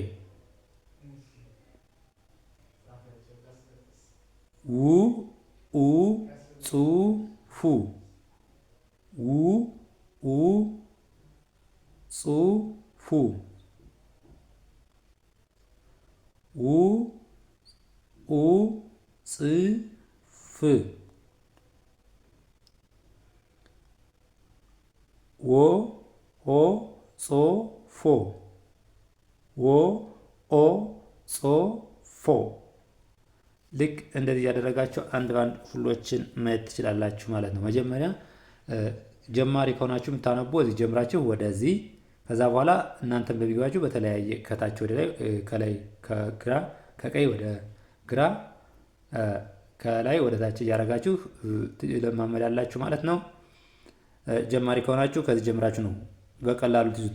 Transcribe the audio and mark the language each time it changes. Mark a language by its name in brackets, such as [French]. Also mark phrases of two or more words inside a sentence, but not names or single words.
[Amharic] ው ኡ ጹ ፉ ው ኡ ጹ ፉ ው ኡ ጽ ፍ ወ ኦ ጾ ፎ ወ ኦ ጾ ፎ። ልክ እንደዚህ ያደረጋችሁ አንድ ባንድ ሁሎችን ማየት ትችላላችሁ ማለት ነው። መጀመሪያ ጀማሪ ከሆናችሁ የምታነቡ እዚህ ጀምራችሁ ወደዚህ፣ ከዛ በኋላ እናንተም በሚገባችሁ በተለያየ ከታች ወደ ላይ፣ ከላይ ከግራ ከቀይ ወደ ግራ፣ ከላይ ወደ ታች እያደረጋችሁ ለማመዳላችሁ ማለት ነው። ጀማሪ ከሆናችሁ ከዚህ ጀምራችሁ ነው በቀላሉ ትይዙት